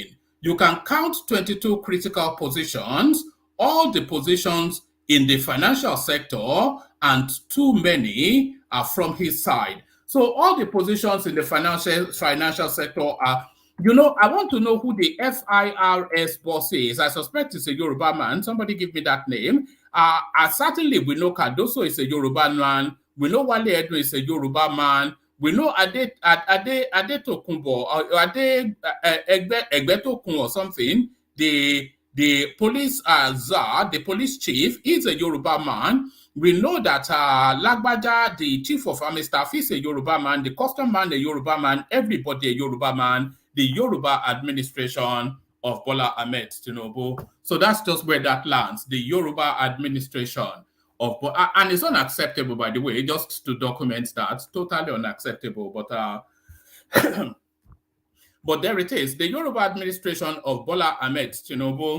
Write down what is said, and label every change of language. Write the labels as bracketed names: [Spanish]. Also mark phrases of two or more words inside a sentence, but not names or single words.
[English] You can count 22 critical positions, all the positions in the financial sector, and too many are from his side. So all the positions in the financial sector are, I want to know who the FIRS boss is. I suspect it's a Yoruba man. Somebody give me that name. Certainly we know Cardoso is a Yoruba man. We know Wale Edun is a Yoruba man. We know Ade Tokunbo or Ade Egbetokun or something. The police czar, the police chief, is a Yoruba man. We know that Lagbaja, the chief of army staff, is a Yoruba man. The custom man, a Yoruba man. Everybody a Yoruba man. The Yoruba administration of Bola Ahmed Tinubu. So that's just where that lands. The Yoruba administration of, and it's unacceptable, by the way, just to document that, totally unacceptable. But but there it is, the Yoruba administration of Bola Ahmed Tinubu.